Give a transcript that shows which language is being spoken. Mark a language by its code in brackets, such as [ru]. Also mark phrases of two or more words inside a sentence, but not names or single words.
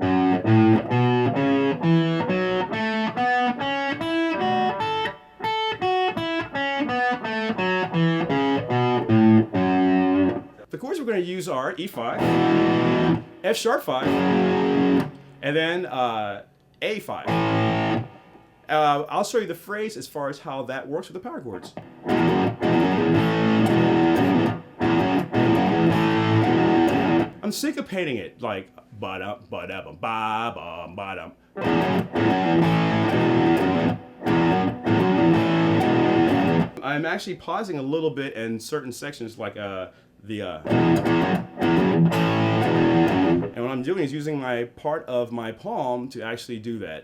[en] The chords we're going to use are E5, F sharp 5, and then A5. I'll show you the phrase as far as how that works with the power chords. I'm syncopating it like ba-dum, ba-dum, ba-bum, ba-dum. I'm actually pausing a little bit in certain sections like and what I'm doing is using my part of my palm to actually do that.